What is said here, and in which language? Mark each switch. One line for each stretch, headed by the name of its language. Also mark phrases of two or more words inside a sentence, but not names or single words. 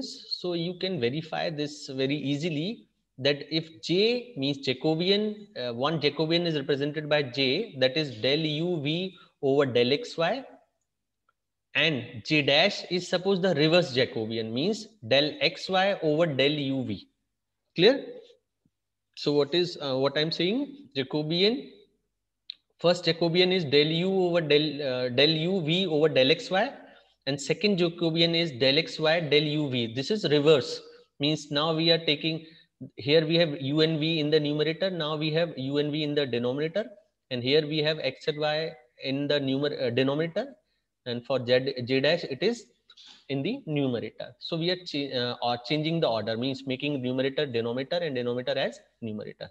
English: So you can verify this very easily, that if J means Jacobian, one Jacobian is represented by J, that is del uv over del xy, and J dash is suppose the reverse Jacobian, means del xy over del uv. Clear? So what I'm saying? Jacobian, first Jacobian is del u over del uv over del xy, and second Jacobian is del xy del uv. This is reverse, means now we are taking, here we have u and v in the numerator, now we have u and v in the denominator, and here we have x and y in the denominator, and for j dash it is in the numerator. So we are changing the order, means making numerator denominator and denominator as numerator.